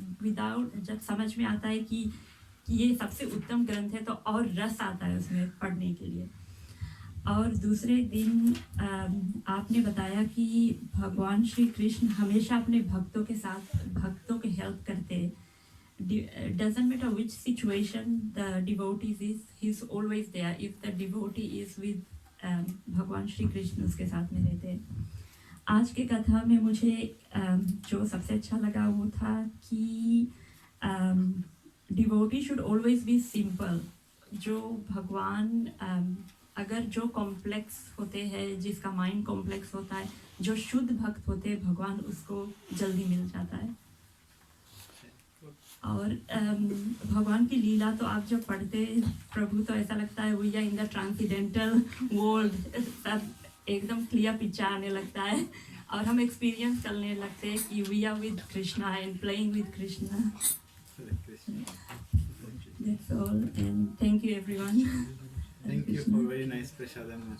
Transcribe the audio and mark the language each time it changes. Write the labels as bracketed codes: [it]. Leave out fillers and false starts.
[hi] Without, जब समझ में आता है कि ये सबसे उत्तम ग्रंथ है, तो और रस आता है उसमें पढ़ने के लिए। और दूसरे दिन आपने बताया कि भगवान श्री कृष्ण हमेशा अपने भक्तों के साथ, भक्तों के हेल्प करते हैं। [en] Doesn't matter which situation the devotee is, he's always there. If the devotee is with [hi] भगवान श्री कृष्ण, उसके साथ में रहते हैं। आज के कथा में मुझे जो सबसे अच्छा लगा वो था कि [en] devotee should always be simple। [hi] जो भगवान अगर जो कॉम्प्लेक्स होते हैं, जिसका माइंड कॉम्प्लेक्स होता है, जो शुद्ध भक्त होते हैं, भगवान उसको जल्दी मिल जाता है। और भगवान की लीला तो आप जब पढ़ते प्रभु, तो ऐसा लगता है [en] we are in the transcendental world, [hi] सब एकदम क्लियर पिक्चर आने लगता है, और हम एक्सपीरियंस करने लगते हैं कि [en] we are with Krishna [hi] and playing with Krishna. [en] That's all, and thank you everyone. Thank you for very nice prasadam.